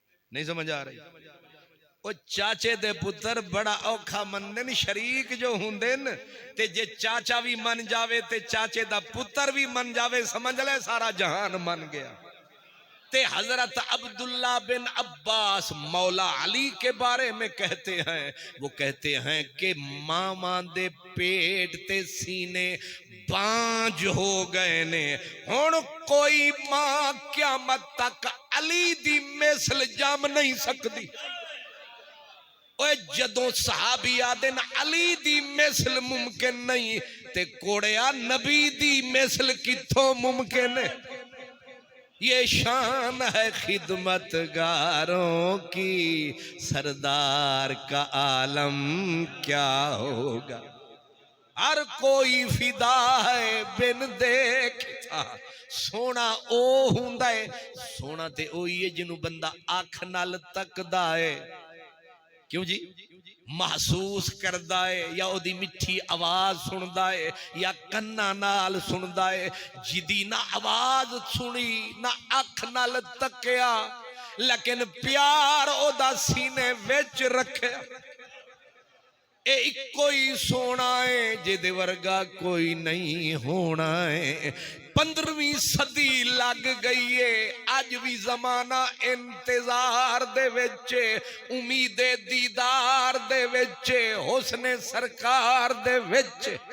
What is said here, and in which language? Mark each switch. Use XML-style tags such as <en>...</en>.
<pa>نہیں سمجھ آ رہی؟ او چاچے دے پتر بڑا اوکھا مندن. شریک جو ہوندن تے جے چاچا بھی من جاوے تے چاچے دا پتر بھی من جاوے, سمجھ لے سارا جہان من گیا.</pa> <ur>تے حضرت عبداللہ بن عباس مولا علی کے بارے میں کہتے ہیں, وہ کہتے ہیں کہ</ur> <pa>ماما دے پیٹ تے سینے بانج ہو گئے نے. ہن کوئی ماں قیامت تک علی دی مثل جام نہیں سکتی. اوے جدوں صحابی آدن علی دی مثل ممکن نہیں, تے کوڑیا نبی دی مثل کتھوں ممکن ہے.</pa> <ur>یہ شان ہے خدمت گاروں کی, سردار کا عالم کیا ہوگا.</ur> <pa>ہر کوئی فدا ہے بن دیکھتا, سونا او ہوندا ہے. سونا تے اوہی ہے جنوں بندہ آنکھ نال تکدا ہے, کیوں جی محسوس کردا ہے, یا او دی مٹھی آواز سندا ہے, یا کنا نال سندا ہے. جدی نہ آواز سنی نہ اکھ نال تکیا, لیکن پیار او دا سینے وچ رکھیا. اے اکو ہی سونا ہے جدے ورگا کوئی نہیں ہونا ہے 15ویں صدی لگ گئی ہے اج بھی زمانہ انتظار دے وچ امید دیدار دے وچ حسن سرکار دے وچ</pa>